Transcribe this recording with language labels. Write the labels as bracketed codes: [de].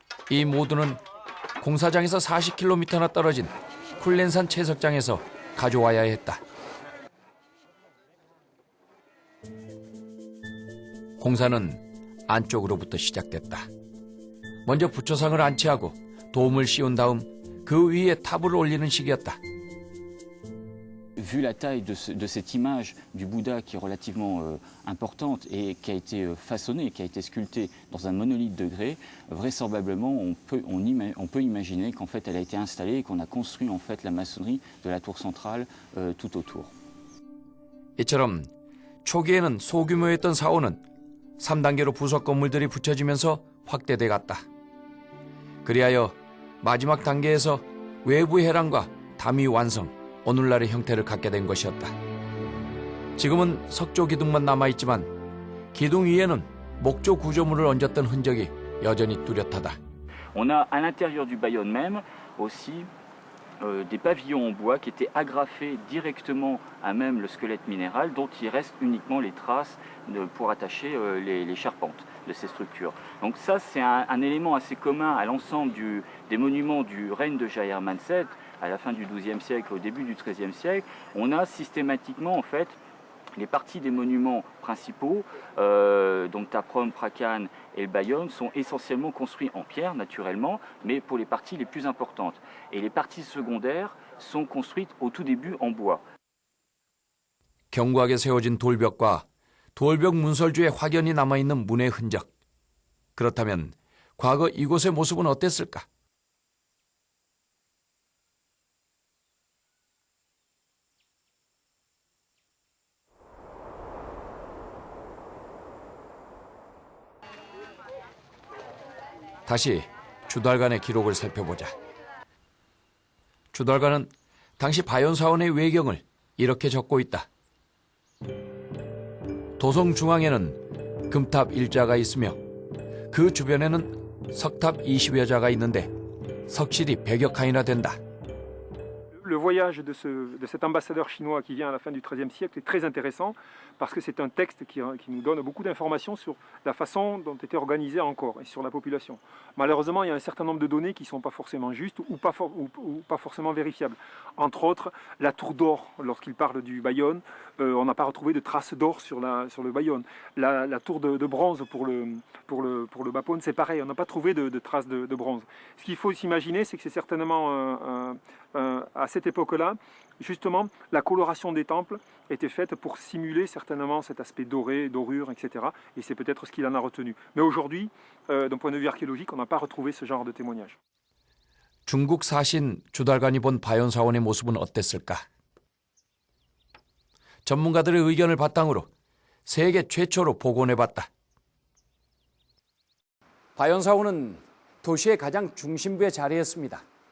[ko] 이 모두는 공사장에서 40km나 떨어진 쿨렌산 채석장에서 가져와야 했다. 공사는 안쪽으로부터 시작됐다. 먼저 부초상을 안치하고 돔을 씌운 다음 그 위에 탑을 올리는 식이었다. [fr] Vu la taille de cette image du Bouddha qui est relativement importante et qui a été façonnée, qui a été sculptée dans un monolithe de grès, vraisemblablement on peut imaginer qu'en fait elle a été installée et qu'on a construit en fait la maçonnerie de la tour centrale tout autour. [ko] 이처럼 초기에는 소규모였던 사원은 3단계로 부속 건물들이 붙여지면서 확대돼 갔다. 그리하여 마지막 단계에서 외부 해랑과 담이 완성, 오늘날의 형태를 갖게 된 것이었다. 지금은 석조 기둥만 남아있지만 기둥 위에는 목조 구조물을 얹었던 흔적이 여전히 뚜렷하다. [fr] On a à l'intérieur du Bayonne même aussi des pavillons en bois qui étaient agrafés directement à même le squelette minéral dont il reste uniquement les traces pour attacher les charpentes de ces structures. Donc ça c'est un élément assez commun à l'ensemble des monuments du règne de Jayavarman VII à la fin du XIIe siècle, au début du XIIIe siècle. On a systématiquement en fait les parties des monuments principaux, donc Taprom, Prakan et le Bayonne, sont essentiellement construits en pierre, naturellement, mais pour les parties les plus importantes. Et les parties secondaires sont construites au tout début en bois. [ko] 견고하게 세워진 돌벽과 돌벽 문설주에 확연히 남아있는 문의 흔적. 그렇다면 과거 이곳의 모습은 어땠을까? 다시 주달간의 기록을 살펴보자. 주달간은 당시 바연사원의 외경을 이렇게 적고 있다. 도성 중앙에는 금탑 일자가 있으며 그 주변에는 석탑 20여 자가 있는데 석실이 100여 칸이나 된다. [fr] Le voyage de cet ambassadeur chinois qui vient à la fin du XIIIe siècle est très intéressant parce que c'est un texte qui nous donne beaucoup d'informations sur la façon dont était organisé encore et sur la population. Malheureusement, il y a un certain nombre de données qui ne sont pas forcément justes ou pas forcément vérifiables. Entre autres, la tour d'or, lorsqu'il parle du Bayonne, on n'a pas retrouvé de traces d'or sur le Bayonne. La tour de bronze pour le Bapone, c'est pareil, on n'a pas trouvé de traces de bronze. Ce qu'il faut s'imaginer, c'est que c'est certainement à cette époque-là, justement, la coloration des temples était faite pour simuler certainement cet aspect doré, dorure, etc. Et c'est peut-être ce qu'il en a retenu. Mais aujourd'hui, d'un point de vue archéologique, on n'a pas retrouvé ce genre de témoignage. [ko] 중국 사신 주달간이 본 바연사원의 모습은 어땠을까? 전문가들의 의견을 바탕으로 세계 최초로 복원해봤다. 바연사원은 도시의 가장 중심부에 자리했습니다.